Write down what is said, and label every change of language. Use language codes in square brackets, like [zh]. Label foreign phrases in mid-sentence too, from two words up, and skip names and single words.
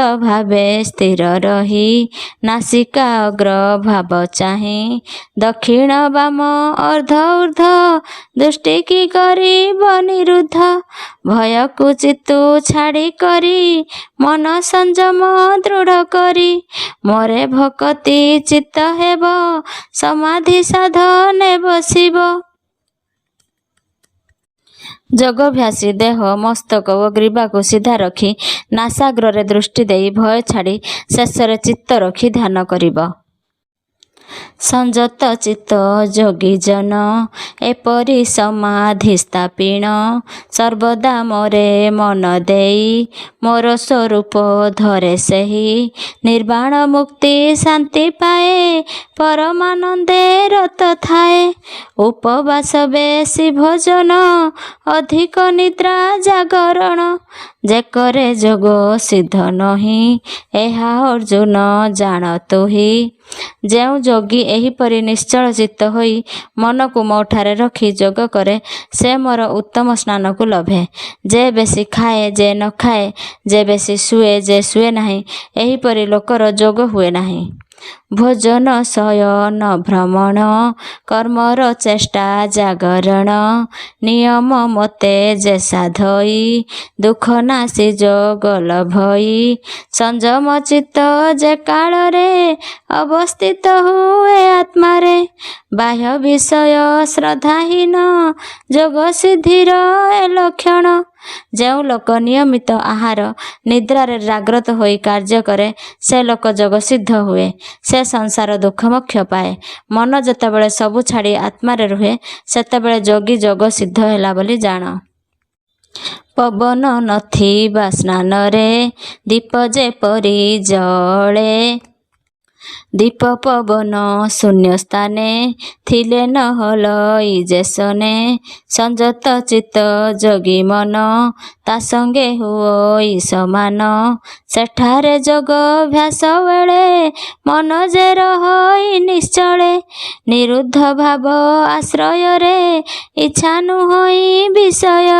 [or] ଭାବେ ସ୍ଥିର ରହି ନାସିକା ଅଗ୍ର ଭାବ ଚାହିଁ ଦକ୍ଷିଣ ବାମ ଅର୍ଦ୍ଧ ଊର୍ଦ୍ଧ ଦୃଷ୍ଟି କି କରିବ ନିରୁଦ୍ଧ ଭୟ କୁ ଚିତ୍ତୁ ଛାଡ଼ି କରି ମନ ସଂଯମ ଦୃଢ଼ କରି ମୋରେ ଭକ୍ତି ଚିତ୍ତ ହେବ ସମାଧି ସାଧନେ ବସିବ। ଯୋଗଭ୍ୟାସୀ ଦେହ ମସ୍ତକ ଔର ଗ୍ରୀବା କୁ ସିଧା ରଖି ନାସାଗ୍ର ଦୃଷ୍ଟି ଦେ ଭୟ ଛାଡ଼ି ଶେଷରେ ଚିତ୍ତ ରଖି ଧ୍ୟାନ କରିବ। ସଂଯତ ଚିତ୍ତ ଯୋଗୀ ଜନ ଏପରି ସମାଧି ସ୍ଥାପିଣ ସର୍ବଦା ମୋରେ ମନ ଦେଇ ମୋର ସ୍ୱରୂପ ଧରେ ସହି ନିର୍ବାଣ ମୁକ୍ତି ଶାନ୍ତି ପାଏ ପରମାନନ୍ଦେ ରତ ଥାଏ ଉପବାସ ବେଶି ଭୋଜନ ଅଧିକ ନିଦ୍ରା ଜାଗରଣ ଯେ କରେ ଯୋଗ ସିଦ୍ଧ ନହିଁ ଏହା ଅର୍ଜୁନ ଜାଣ ତୁହି ଯୋ ଯୋଗୀ ଏହିପରି ନିଶ୍ଚଳ ଚିତ୍ତ ହୋଇ ମନ କୁ ମୋଠାରେ ରଖି ଯୋଗ କରେ ସେ ମୋର ଉତ୍ତମ ସ୍ନାନ କୁ ଲଭେ ଯେ ବେଶି ଖାଏ ଯେ ନ ଖାଏ ଯେ ବେଶି ଶୁଏ ଯେ ଶୁଏ ନାହିଁ ଏହିପରି ଲୋକର ଯୋଗ ହୁଏ ନାହିଁ। ଭୋଜନ ଶୟନ ଭ୍ରମଣ କର୍ମର ଚେଷ୍ଟା ଜାଗରଣ ନିୟମ ମତେ ଯେ ସାଧଇ ଦୁଖ ନାଶି ଯୋଗ ଲଭଇ ସଂଯମ ଚିତ୍ତ ଯେ କାଳ ରେ ଅବସ୍ଥିତ ହୁଏ ଆତ୍ମା ରେ ବାହ୍ୟ ବିଷୟ ଶ୍ରଦ୍ଧାହୀନ ଯୋଗ ସିଦ୍ଧିର ଏ ଲକ୍ଷଣ ଯୋ ଲୋକ ନିୟମିତ ଆହାର ନିଦ୍ରାରେ ଜାଗ୍ରତ ହୋଇ କାର୍ଯ୍ୟ କରେ ସେ ଲୋକ ଯୋଗ ସିଦ୍ଧ ହୁଏ ସେ ସଂସାର ଦୁଖ ମୋକ୍ଷ ପାଏ ମନ ଯେତେବେଳେ ସବୁ ଛାଡ଼ି ଆତ୍ମାରେ ରହେ ସେତେବେଳେ ଯୋଗୀ ଯୋଗ ସିଦ୍ଧ ହେଲା ବୋଲି ଜାଣ। ପବନ ନଥିବା ସ୍ନାନ ରେ ଦୀପ ଯେପରି ଜଳେ ଦୀପ ପବନ ଶୂନ୍ୟ ସ୍ଥାନେ ଥିଲେ ନ ହଲଇ ଯେସନେ ସଂଯତ ଚିତ୍ତ ଯୋଗୀ ମନ ତା ସଙ୍ଗେ ହୁଇ ସମାନ ସେଠାରେ ଯୋଗ ଅଭ୍ୟାସ ବେଳେ ମନ ଯେ ରହି ନିଶ୍ଚଳେ ନିରୁଦ୍ଧ ଭାବ ଆଶ୍ରୟ ରେ ଇଚ୍ଛା ନୁହଇ ବିଷୟ